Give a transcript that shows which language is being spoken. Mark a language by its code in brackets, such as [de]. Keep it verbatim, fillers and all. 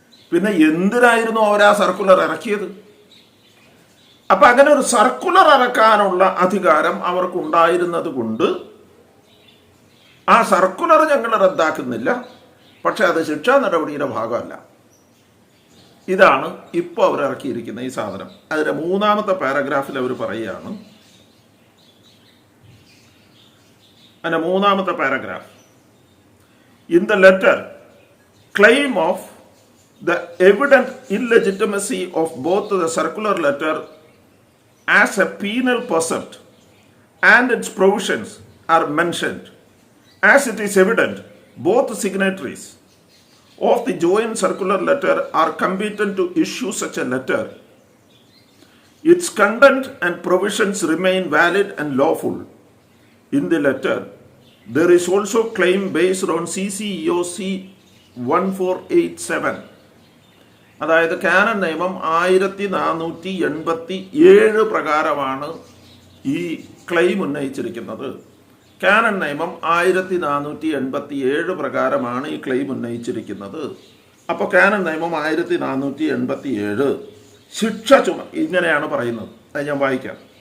[ml] പിന്നെ എന്തിനായിരുന്നു അവർ ആ സർക്കുലർ ഇറക്കിയത്? അപ്പം അങ്ങനെ ഒരു സർക്കുലർ ഇറക്കാനുള്ള അധികാരം അവർക്കുണ്ടായിരുന്നത് കൊണ്ട് ആ സർക്കുലർ ഞങ്ങൾ റദ്ദാക്കുന്നില്ല, പക്ഷെ അത് ശിക്ഷാ നടപടിയുടെ ഭാഗമല്ല. ഇതാണ് ഇപ്പോൾ അവർ ഇറക്കിയിരിക്കുന്ന ഈ സാധനം. അതിൻ്റെ മൂന്നാമത്തെ പാരഗ്രാഫിൽ അവർ പറയുകയാണ്, അതിൻ്റെ മൂന്നാമത്തെ paragraph, [en] in the letter, claim of the evident illegitimacy of both the circular letter as a penal precept and its provisions are mentioned, as it is evident both signatories of the joint circular letter are competent to issue such a letter. Its content and provisions remain valid and lawful. In the letter, there is also claim based on C C E O C one four eight seven. [ml] അതായത് canon നിയമം ആയിരത്തി നാനൂറ്റി എൺപത്തി ഏഴ് പ്രകാരമാണ് ഈ claim ഉന്നയിച്ചിരിക്കുന്നത്. Canon നിയമം ആയിരത്തി നാനൂറ്റി എൺപത്തി ഏഴ് പ്രകാരമാണ് ഈ ക്ലെയിം ഉന്നയിച്ചിരിക്കുന്നത്. അപ്പോൾ കാനൻ നിയമം ആയിരത്തി നാനൂറ്റി എൺപത്തി ഏഴ് ശിക്ഷ ചുമ ഇങ്ങനെയാണ് പറയുന്നത്. അത് ഞാൻ വായിക്കാം.